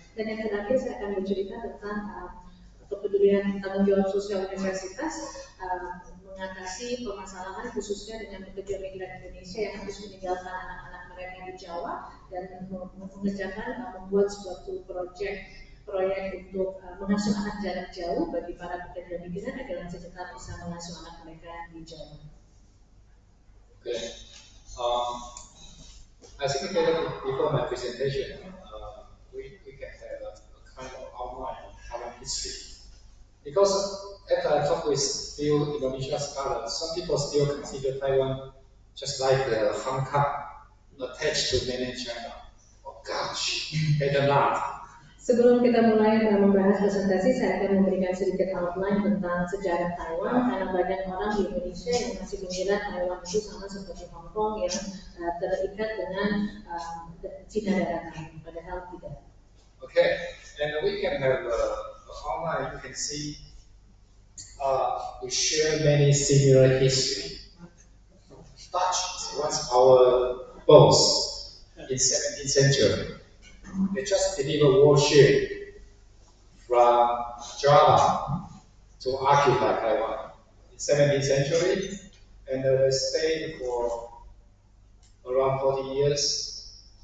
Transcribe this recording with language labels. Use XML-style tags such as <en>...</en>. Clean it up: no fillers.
<id>Dan yang terakhir saya akan bercerita tentang kepedulian tanggung jawab sosial universitas mengatasi permasalahan khususnya dengan pekerja migran Indonesia yang harus meninggalkan anak-anak mereka di Jawa dan mengerjakan membuat suatu proyek untuk mengasuh anak jarak jauh bagi para pekerja migran agar masih tetap bisa mengasuh anak mereka di Jawa.</id> <en>Okay. I think before my presentation, we can have a kind of outline of Taiwan history. Because after I talk with few Indonesian scholars, some people still consider Taiwan just like Hong Kong, attached to mainland China. Oh gosh, better not.</en> <id>Sebelum kita mulai membahas presentasi, saya akan memberikan sedikit outline tentang sejarah Taiwan karena banyak orang di Indonesia yang masih mengira Taiwan itu sama seperti Hong Kong yang terikat dengan Cina daratan, padahal tidak.</id> <en>Okay, and we can have online. You can see we share many similar history. Dutch was our boss in 17th century. They just delivered warship from Java to occupy Taiwan in 17th century, and they stayed for around 40 years.</en>